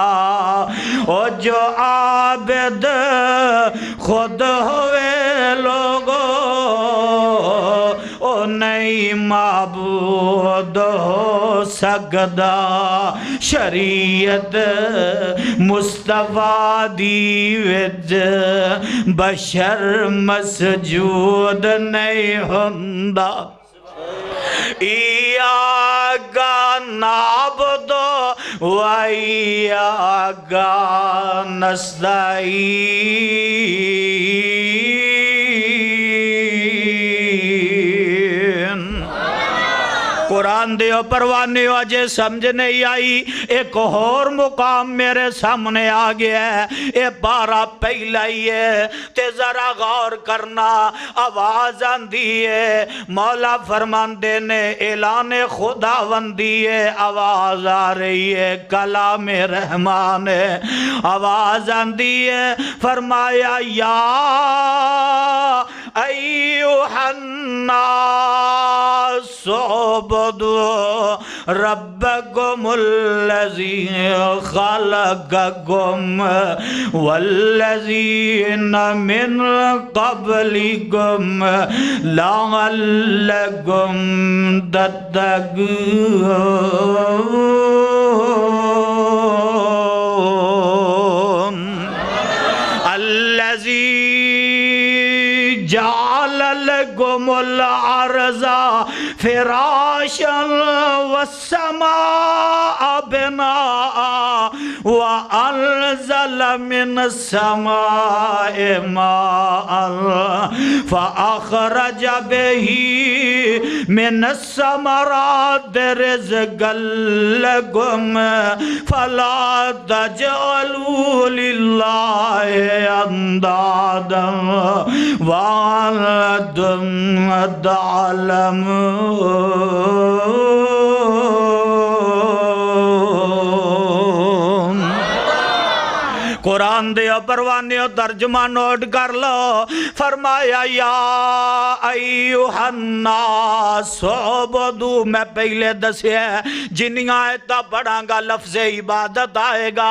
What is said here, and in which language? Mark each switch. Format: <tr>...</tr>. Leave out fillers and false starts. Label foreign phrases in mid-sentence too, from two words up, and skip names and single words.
<pa>او جو عابد خود ہووے لوگو او نہیں معبود ہو سکدا. شریعت مصطفیٰ دی وچ بشر مسجود نہیں ہوندا.</pa> <ar>إياك نعبد وإياك نستعين.</ar> <pa>قرآن دے پروانے اجے سمجھ نہیں آئی، ایک اور مقام میرے سامنے آ گیا ہے، یہ بارہ پہلا ہی ہے تے ذرا غور کرنا. آواز آندی ہے، مولا فرماندے نے اعلان خداوندی ہے، آواز آ رہی ہے کلام رحمان ہے. آواز آندی ہے، فرمایا یا</pa> <ar>أيها الناس اعبدوا ربكم الذي خلقكم والذين من قبلكم لعلكم تتقون. الذي جعل لكم الأرض فراشا والسماء بناء وأنزل من السماء ماء فأخرج به من الثمرات رزقا لكم فلا تجعلوا لله أندادا وأنتم تعلمون.</ar> <pa>قرآن دے پروانے ترجمہ نوٹ کر لو. فرمایا</pa> <ar>يا أيها الناس اعبدوا,</ar> <pa>میں پہلے دسیا جنیاں آیتاں پڑھانگا لفظ عبادت آئےگا.</pa>